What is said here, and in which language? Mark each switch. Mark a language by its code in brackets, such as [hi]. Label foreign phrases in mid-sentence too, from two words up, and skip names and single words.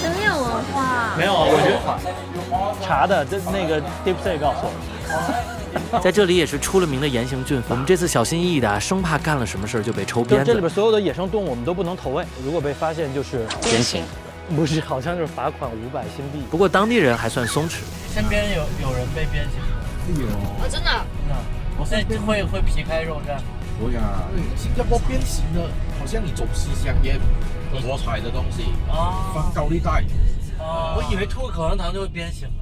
[zh] 真有文化。沒有，我覺得查的，那個 DeepSeek 告訴我。在這裡也是出了名的嚴刑峻法。我們這次小心翼翼的，生怕幹了什麼事就被抽鞭子。這裡邊所有的野生動物我們都不能投餵，如果被發現就是鞭刑。不是，好像就是罰款500新幣。不過當地人還算鬆弛。身邊有人被鞭刑嗎？有。真的？我現在會皮開肉這樣。會啊，新加坡鞭刑的，好像你走私香煙、火柴的東西，放高利貸。我以為吐個口香糖就會鞭刑了。